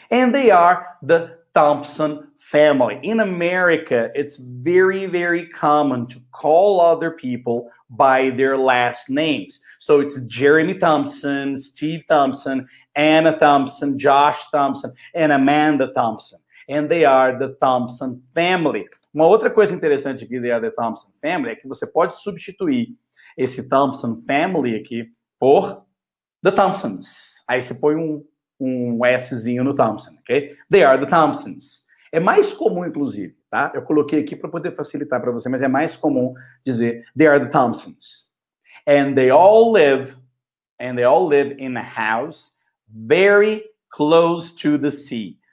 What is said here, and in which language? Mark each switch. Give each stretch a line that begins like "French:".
English: And they are the Thompson family. In America, it's very, very common to call other people by their last names. So it's Jeremy Thompson, Steve Thompson, Anna Thompson, Josh Thompson, and Amanda Thompson. And they are the Thompson family.
Portuguese: Uma outra coisa interessante aqui da The Thompson Family é que você pode substituir esse Thompson Family aqui por The Thompsons. Aí você põe um Szinho no Thompson, ok?
English: They are the Thompsons.
Portuguese: É mais comum, inclusive, tá? Eu coloquei aqui para poder facilitar para você, mas é mais comum dizer
English: they are the Thompsons. And they all live in a house very close to the sea.